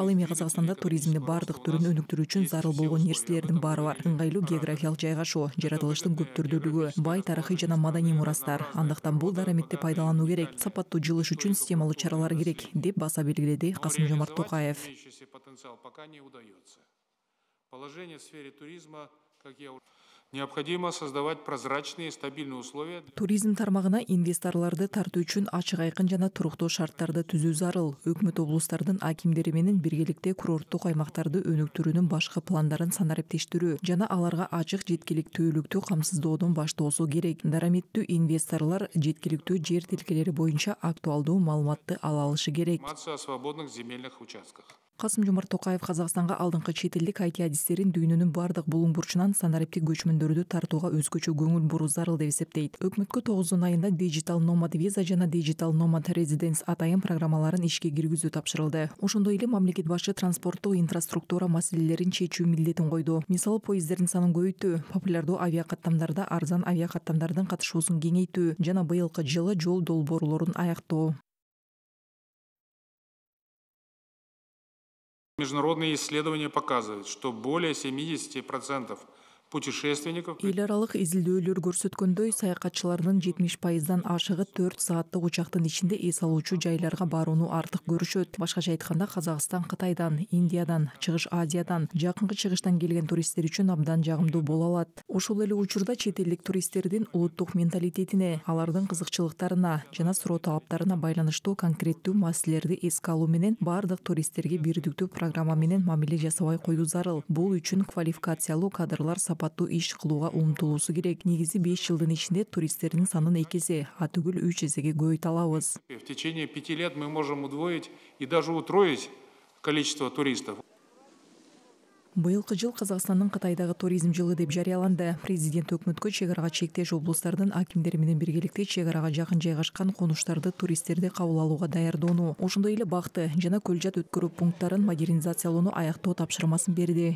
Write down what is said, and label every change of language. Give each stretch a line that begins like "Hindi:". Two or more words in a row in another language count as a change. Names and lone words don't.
Kyrgyz: Ал эми Казакстанда туризмдин бардык түрүн өнүктүрүү үчүн зарыл болгон нерселердин баары бар. Ыңгайлуу географиялык жайгашуу, жаратылыштын көп түрдүүлүгү, бай тарыхый жана маданий мурастар. Андыктан бул дараметти пайдалануу керек. Сапаттуу жылыш үчүн системалуу чаралар керек, деп баса белгиледи Касым-Жомарт Токаев.
Russian: Положение в сфере туризма, как я необходимо создавать прозрачные и стабильные условия.
Kyrgyz: Туризм тармагына инвесторлорду тартуу үчүн ачык айкын жана туруктуу шарттарды түзүү зарыл. Өкмөт облустардын акимдери менен биргеликте курорттук аймактарды өнүктүрүүнүн башкы пландарын санариптештирүү жана аларга ачык жеткиликтүүлүктү камсыздоодон баштоосу керек. Дараметтүү инвесторлор жеткиликтүү жер тилкелери боюнча актуалдуу маалыматты ала алышы керек.
Russian: Информация о свободных земельных участках.
Kyrgyz: Касым-Жомарт Токаев Казакстанга алдыңкы чет элдик IT адистерин дүйнөнүн бардык булуң бурчунан санариптик көчмөндөрдү тартууга өзгөчө көңүл буруу зарыл деп эсептейт. Өкмөткө 9 айында Digital Nomad Visa жана Digital Nomad Residence атайын программаларын ишке киргизүү тапшырылды. Ошондой эле мамлекет башчы транспорттук инфраструктура маселелерин чечүү милдетин койду. Мисалы, поезддердин санын көбөйтүү, популярдуу авиакаттамдарда арзан авиакаттамдардын катышуусун кеңейтүү жана быйылкы жылы жол долбоорлорун аяктоо.
Russian: Международные исследования показывают, что более 70% путешественников.
Kyrgyz: Эл аралык изилдөөлөр көрсөткөндөй, саякатчылардын 70%дан ашыгы 4 сааттык учактын ичинде эс алуучу жайларга барууну артык көрүшөт. Башкача айтканда, Казакстан Кытайдан, Индиядан, Чыгыш Азиядан, Жакынкы Чыгыштан келген туристтер үчүн абдан жагымдуу боло алат. Ошол эле учурда чет элдик туристтердин улуттук менталитетине, алардын кызыкчылыктарына жана суроо талаптарына байланыштуу конкреттүү маселелерди эске алуу менен бардык туристтерге бирдиктүү программа менен мамиле жасабай коюу зарыл. Бул үчүн квалификациялуу кадрлар сапаттуу иш кылууга умтулуусу керек. Негизи 5 жылдын ичинде туристтердин санын 2 эсе, а түгүл 3 эсеге көбөйтө алабыз.
Russian: В течение 5 лет мы можем удвоить и даже утроить количество туристов.
Kyrgyz: Быйылкы жыл Казакстандын Кытайдагы туризм жылы деп жарыяланды. Президент өкмөткө чек арага чектеш облустардын акимдери менен биргеликте чек арага жакын жайгашкан конуштарды туристтерди кабыл алууга даярдоону, ошондой эле бакты жана көлжат өткөрүү пункттарын модернизациялоону аяктоо тапшырмасын берди.